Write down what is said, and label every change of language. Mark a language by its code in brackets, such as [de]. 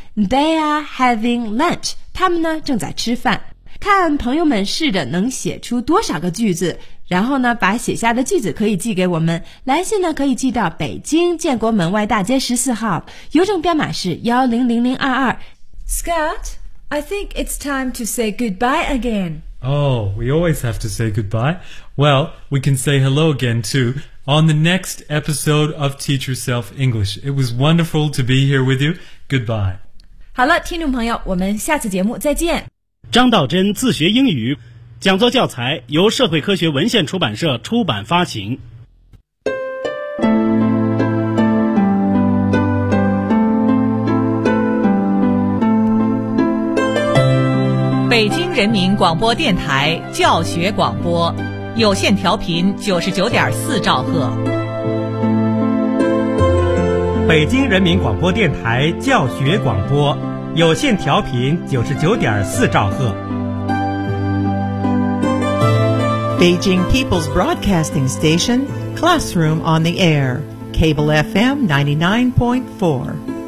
[en] They are having lunch， [zh] 他们呢正在吃饭。看朋友们试着能写出多少个句子，然后呢把写下的句子可以寄给我们，来信呢可以寄到北京建国门外大街14号，邮政编码是100022。 [en] ScottI think it's time to say goodbye again. Oh, we always have to say goodbye. Well, we can say hello again too on the next episode of Teach Yourself English. It was wonderful to be here with you. Goodbye. [zh] 好了，听众朋友，我们下次节目再见。张道真自学英语讲座教材由社会科学文献出版社出版发行。北京人民广播电台教学广播，有线调频99.4兆赫。北京人民广播电台教学广播，有线调频99.4兆赫。 [en] Beijing People's Broadcasting Station, Classroom on the Air, Cable FM 99.4.